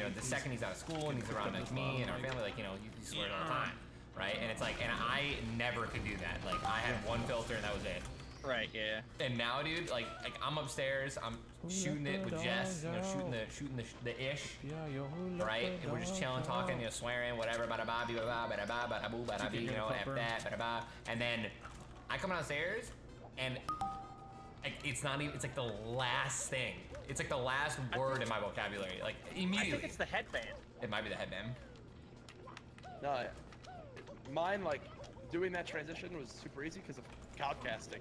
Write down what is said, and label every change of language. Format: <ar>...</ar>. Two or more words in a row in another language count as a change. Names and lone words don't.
<en>you know, the second he's out of school and he's around like me and our family, like, you know, he swears all the time, right? And it's like, and I never could do that. Like, I had one filter and that was it. Right, yeah. And now, dude, like I'm upstairs, I'm shooting it with Jess, you know, shooting the ish, right? And we're just chilling, talking, you know, swearing, whatever, bada ba, bada ba, bada ba, bada boo, bada bee, you know, f that, bada ba. And then I come downstairs, and like, it's not even, it's like the last thing. It's like the last word in my vocabulary, like immediately. I think it's the headband. It might be the headband. No, mine, like, doing that transition was super easy because of codcasting.</en>